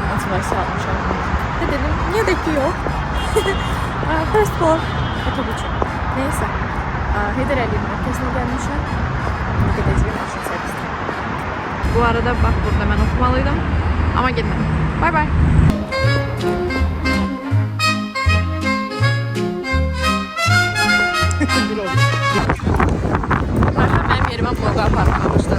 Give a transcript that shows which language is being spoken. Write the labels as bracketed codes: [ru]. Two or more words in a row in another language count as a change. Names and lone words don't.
[az] motivasiya almışam. Və dedim, niyə də ki yox? [en] First for [az] YouTube üçün. Neysə, Heydər Əliyev mərkəzinə gəlmişəm. Gedəcəyim maşın servisine. Bu arada bax, burada mən oxumalıydım. Amma getmədim. [en] Bye bye. [az] Ayşə mənim yerimə vloqa aparmağa başladı.